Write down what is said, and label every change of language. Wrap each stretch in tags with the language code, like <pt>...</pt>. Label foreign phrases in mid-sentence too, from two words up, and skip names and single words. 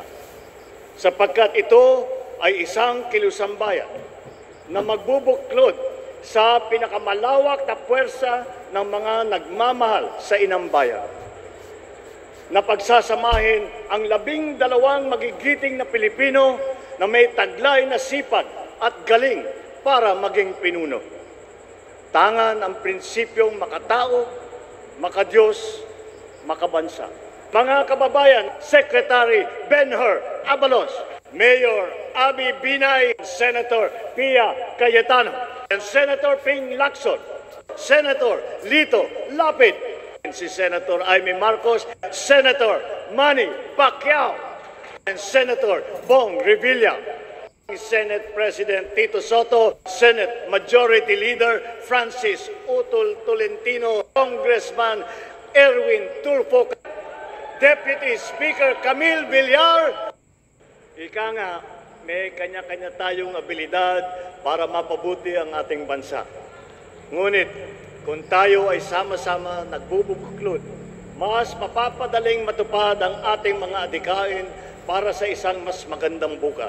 <tl>Sapagkat ito ay isang kilusambayan na magbubuklod sa pinakamalawak na puwersa ng mga nagmamahal sa inang bayan, na pagsasamahin ang 12 magigiting na Pilipino na may taglay na sipag at galing para maging pinuno. Tangan ang prinsipyong makatao, makadiyos, makabansa. Mga kababayan, Secretary Ben-Hur Abalos, Mayor Abby Binay, Senator Pia Cayetano, and Senator Ping Lacson, Senator Lito Lapid, si Senator Amy Marcos, Senator Manny Pacquiao, and Senator Bong Revilla, Senate President Tito Soto, Senate Majority Leader Francis Utol Tolentino, Congressman Erwin Tulfo, Deputy Speaker Camille Villar. Ika nga, may kanya-kanya tayong abilidad para mapabuti ang ating bansa. Ngunit, kung tayo ay sama-sama nagbubuklod, mas mapapadaling matupad ang ating mga adhikain para sa isang mas magandang bukas.</tl>